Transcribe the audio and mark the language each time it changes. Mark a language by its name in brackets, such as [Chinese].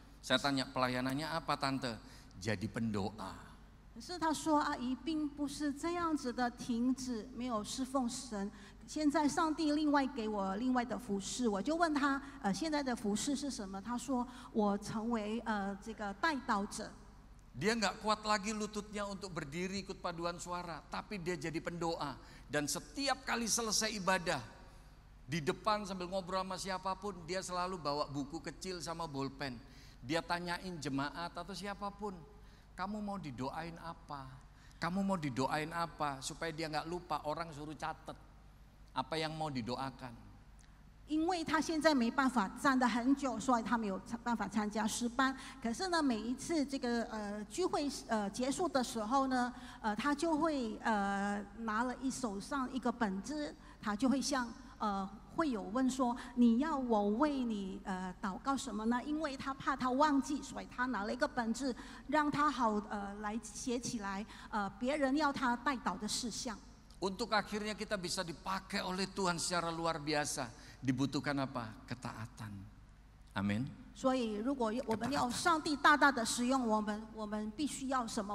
[Indonesian] Saya tanya, pelayanannya apa tante? Jadi pendoa. [Chinese] 可是她说，阿姨并不是这样子的，停止没有侍奉神。现在上帝另外给我另外的服事，我就问她，现在的服事是什么？她说，我成为这个代祷者。 [Indonesian] Dia gak kuat lagi lututnya untuk berdiri ikut paduan suara, tapi dia jadi pendoa. Dan setiap kali selesai ibadah, di depan sambil ngobrol sama siapapun, dia selalu bawa buku kecil sama bolpen. Dia tanyain jemaat atau siapapun, kamu mau didoain apa? Kamu mau didoain apa? Supaya dia gak lupa, orang suruh catat apa yang mau didoakan. [Chinese] 因为他现在没办法站得很久，所以他没有办法参加诗班。可是呢，每一次这个聚会结束的时候呢，他就会拿了手上一个本子，他就会向会有问说，你要我为你祷告什么呢？因为他怕他忘记，所以他拿了一个本子，让他好来写起来别人要他代祷的事项。 [Indonesian] Untuk akhirnya kita bisa dipakai oleh Tuhan secara luar biasa. Dibutuhkan apa? Ketaatan. Amin. [Chinese] 所以，如果我们要上帝大大的使用我们必须要什么？